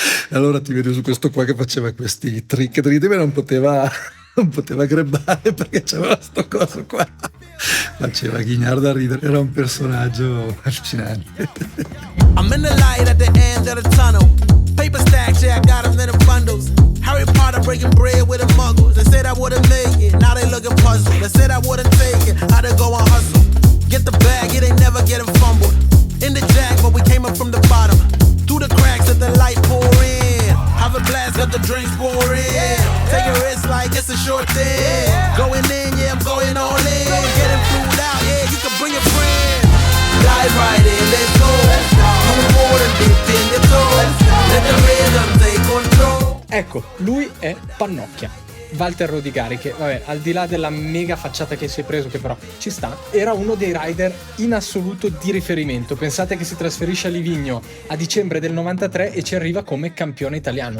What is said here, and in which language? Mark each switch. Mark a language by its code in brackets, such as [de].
[it] Allora ti vedo su questo qua che faceva questi trick, ma non poteva grebbare perché c'aveva sto coso qua, faceva ghignare da ridere, era un personaggio allucinante. [en] I'm in the light at the end of the tunnel. Paper stacks, yeah, I got them in the bundles. Harry Potter breaking bread with the muggles. They said I wouldn't make it, now they looking puzzled. They said I wouldn't take it, I to go and hustle. Get the bag, it ain't never getting fumbled. In the jack, but we came up from the bottom. Through the cracks, let the light pour in. Have a blast, let the drinks pour in. Take a risk like it's a short thing. Going in, yeah, I'm going all in. Getting flued out, yeah, you can bring a friend. Dive right in, let's go. Move forward and dip in your toes. Let the rhythm take control. [it] Ecco, lui è Pannocchia, Walter Rodigari, che vabbè, al di là della mega facciata che si è preso, che però ci sta, era uno dei rider in assoluto di riferimento. Pensate che si trasferisce a Livigno a dicembre del 93 e ci arriva come campione italiano.